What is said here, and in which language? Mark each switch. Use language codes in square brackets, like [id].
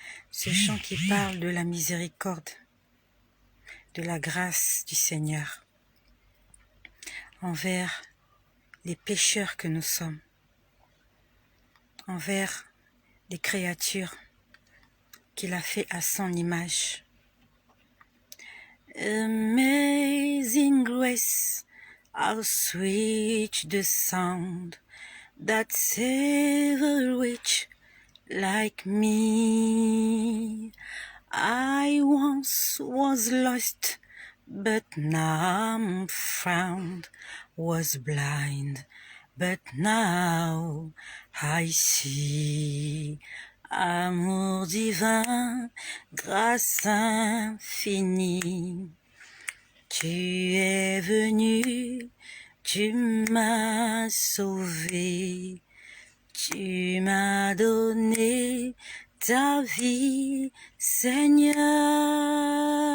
[fr] Ce chant qui parle de la miséricorde, de la grâce du Seigneur envers les pécheurs que nous sommes, envers les créatures qu'il a fait à son image. [en] Amazing grace, how sweet the sound that saved a wretch like me. I once was lost, but now I'm found, was blind, but now I see. [fr] Amour divin, grâce infinie, tu es venu, tu m'as sauvé, tu m'as donné ta vie, Seigneur.